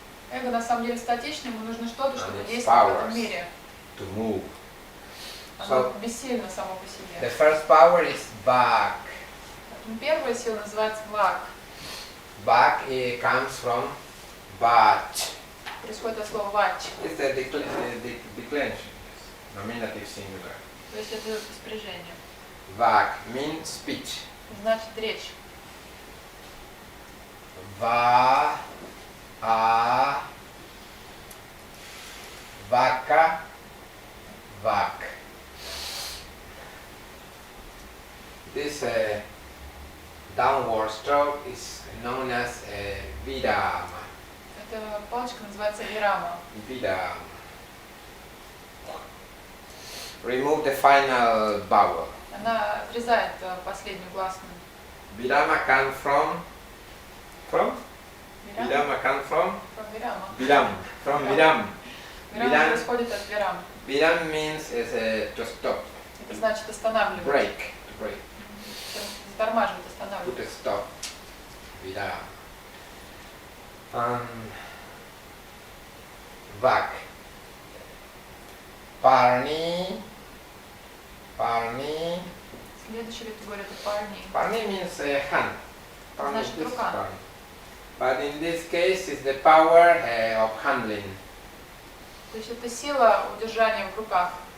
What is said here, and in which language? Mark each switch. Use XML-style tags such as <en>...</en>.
<ru>Эго на самом деле статично, ему нужно что-то, чтобы</ru> <en>it's</en> <ru>действовать в этом мире.</ru> <en>To move.</en> <ru>Оно бессильно само по</ru> <en>The</en> <ru>себе.</ru> <en>first power is Bhak.</en> <ru>Поэтому первая сила называется вак.</ru> <en>Bhak comes from Bach.</en> <ru>Происходит от слова вач.</ru> <en>It's the declension, nominative singular.</en> <ru>То есть это спряжение.</ru> <en>Vak means speech.</en> <ru>Значит речь. Va, a, vaca, Vak.</ru> <en>This downward stroke is known as vidama.</en> <ru>Эта палочка называется вирама.</ru> <en>Vidama. Remove the final vowel.</en> <ru>Она отрезает последнюю гласную.</ru> <en>Vidama comes from</en> <ru>Вирама?</ru> <en>Vidama comes from</en> <ru>Вирама.</ru> <en>Viram. From Viram.</en> <ru>Вирама</ru> <en>Viram.</en> <ru>происходит от вирам.</ru> <en>Viram means to stop.</en> <ru>Это значит останавливать.</ru> <en>Break. To break.</en> <ru>Затормаживать,</ru> <en>Put</en> <ru>останавливать.</ru> <en>a stop. Viram. Vak. Parni. Parni.</en> <ru>Следующая категория это парни.</ru> <en>Parni means hand. Parni</en> <ru>Значит,</ru> <en>is</en> <ru>рука.</ru> <en>parni. But in this case, it's the power of handling.</en> <ru>То есть это сила удержания в руках.</ru>